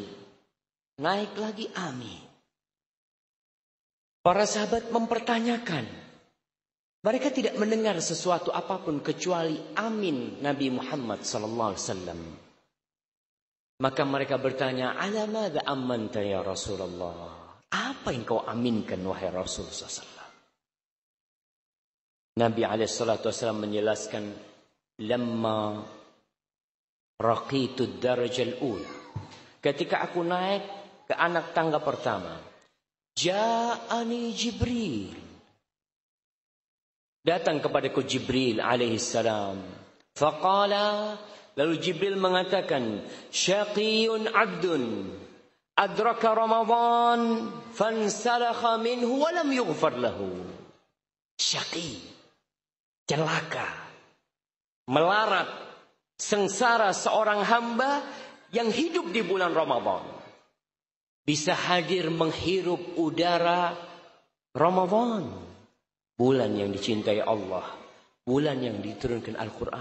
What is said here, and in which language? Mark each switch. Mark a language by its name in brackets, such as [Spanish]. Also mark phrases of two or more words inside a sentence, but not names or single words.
[Indonesian] Naik lagi amin. Para sahabat mempertanyakan. Mereka tidak mendengar sesuatu apapun kecuali amin Nabi Muhammad [Arabic] صلى الله عليه وسلم. [Indonesian] Maka mereka bertanya, [Arabic] "على ماذا أمّنت يا رسول الله?" [Indonesian] Apa yang kau aminkan wahai Rasul [Arabic] صلى الله عليه وسلم? [Indonesian] Nabi [Arabic] عليه الصلاة والسلام [Indonesian] menjelaskan, [Arabic] "لما رقيت الدرجة الأولى." [Indonesian] Ketika aku naik ke anak tangga pertama, ja'ani Jibril. Datang kepadaku Jibril [Arabic] عليه السلام. Faqala, [Indonesian] lalu Jibril mengatakan, [Arabic] شقي عبد أدرك رمضان فانسلخ منه ولم يغفر له. [Indonesian] Syaqi, celaka, melarat, sengsara seorang hamba yang hidup di bulan Ramadan. Bisa hadir menghirup udara Ramadan. Bulan yang dicintai Allah. Bulan yang diturunkan Al-Quran.